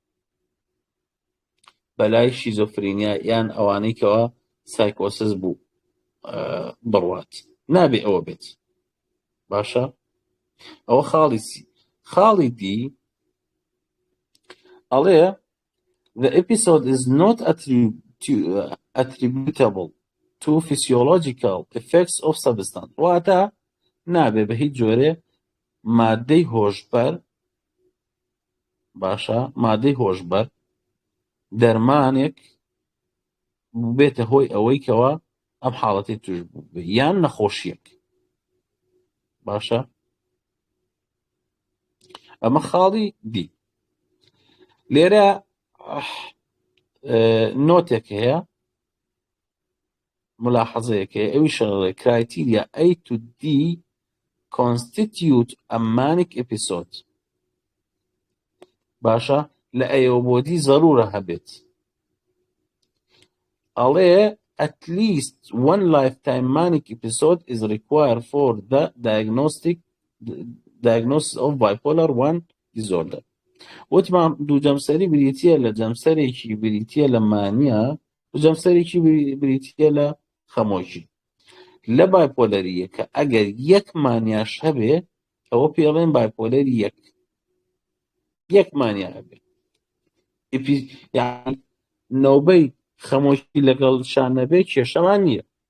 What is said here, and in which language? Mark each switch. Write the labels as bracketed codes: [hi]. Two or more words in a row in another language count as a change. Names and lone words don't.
[ckb] بەلای شیزۆفرینیا یان ئەوانەی کەەوە سایکۆسس بوو بڕوات نابێ ئەوە بێت باشە ئەوە خاڵی دی ئەڵێ [en] the episode is not attributable to physiological effects of substance [ckb] واتە نابێ بە هیچ جۆرێ مادەی هۆشبەر باشە مادەی هۆشبەر دەرمانێک بێتە هۆی ئەوەی کەوە ئەم حاڵەتی توش بوو یان نەخۆشیەک باشە ئەمە خاڵی دی لێرە نۆتێک هەیە ملاحەزەیەک هەیە ئەوی شەڵێ [en] criteria A to D constitute a manic episode [ckb] باشە لە ئەیەوە بۆ دی زەرورە هەبێت ئەڵێ [en] at least one lifetime manic episode is required for the diagnosis of bipolar 1 disorder [ckb] وتمان دوو جەمسەری بریتیە لە جەمسەرێکی بریتیە لە مانیە و جەمسەرێکی بریتیە لە خەمۆشی لە بایپۆلەریە کە ئەگەر یەک مانیاش هەبێ ئەوە پێڵێن بایپۆلەری یەک مانیا هەبێ یعنی نەوبەی خەمۆشی لەگەڵ شان نەبێ کێشەمان نییە